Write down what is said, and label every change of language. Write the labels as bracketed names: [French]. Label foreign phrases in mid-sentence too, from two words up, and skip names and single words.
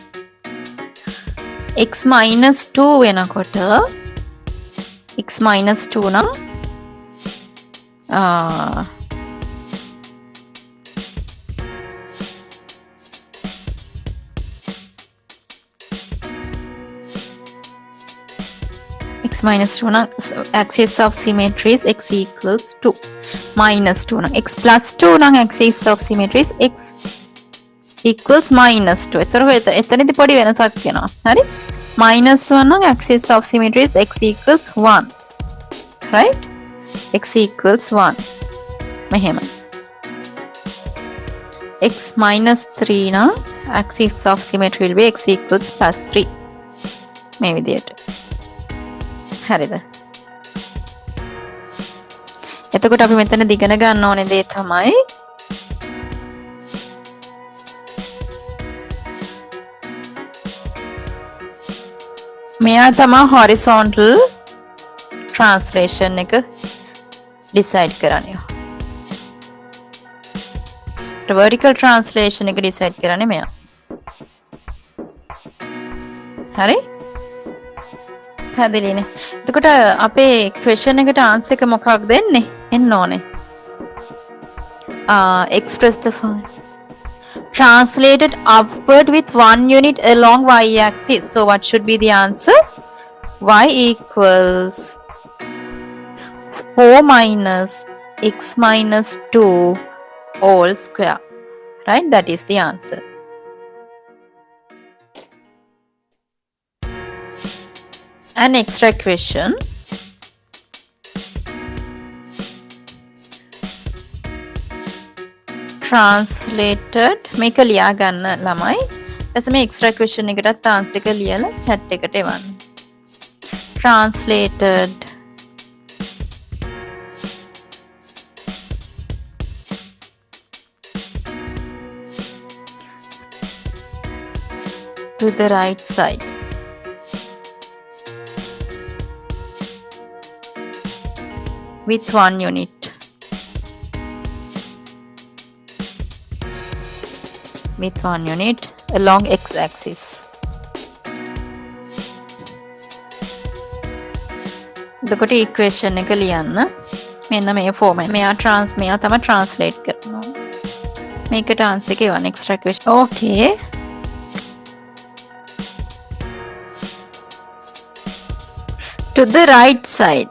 [English] x minus 2 වෙනකොට x minus 2 නම් x minus 2 නම් axis of symmetry is x equals 2 minus 2 නම් x plus 2 නම් axis of symmetry is x equals minus 2. [Sinhala] එතනදී පොඩි වෙනසක් වෙනවා. හරි? [English] minus 1 නම් axis of symmetry is x equals 1. right? x equals 1. මෙහෙම. x minus 3 නම් axis of symmetry will be x equals plus 3. [Sinhala] මේ විදියට. හරිද? එතකොට අපි මෙතන දිගන ගන්න ඕනේ දේ තමයි මෙයා තමයි [English] horizontal translation [Sinhala] එක decide කරන්නේ. [English] vertical translation [Sinhala] එක decide කරන්නේ මෙයා. හරි? පැහැදිලිනේ. එතකොට අපේ question එකට answer එක මොකක්ද දෙන්නේ? එන්න ඕනේ. [English] Express the following. Translated upward with 1 unit along y-axis. So what should be the answer? Y equals 4 minus x minus 2 all square. Right? That is the answer. An extra question. [Sinhala] Translated මේක ලියා ගන්න ළමයි. ඊට මේ [English] extra question [Sinhala] එකටත් answer එක ලියලා chat එකට එවන්න. [English] Translated to the right side. With 1 unit. With 1 unit along x-axis. [Sinhala] එතකොට equation එක ලියන්න. මෙන්න මේ format. මෙයා තමයි translate කරනවා. මේකට answer එක එවන්න [English] extra question. Okay. To the right side.